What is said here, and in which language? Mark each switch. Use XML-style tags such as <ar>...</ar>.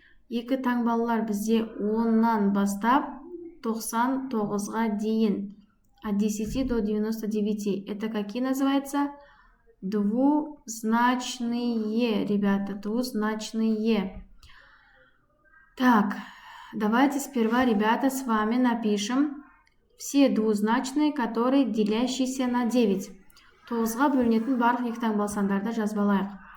<kk>Екі таңбалылар бізде 10-нан бастап 99-ға дейін.</kk> <ru>От 10 до 99. Это какие называются? Двузначные, ребята, двузначные. Так, давайте сперва, ребята, с вами напишем все двузначные, которые делящиеся на 9.</ru> <kk>9-ға бөлінетін барлық екі таңбалы сандарды жазып алайық.</kk>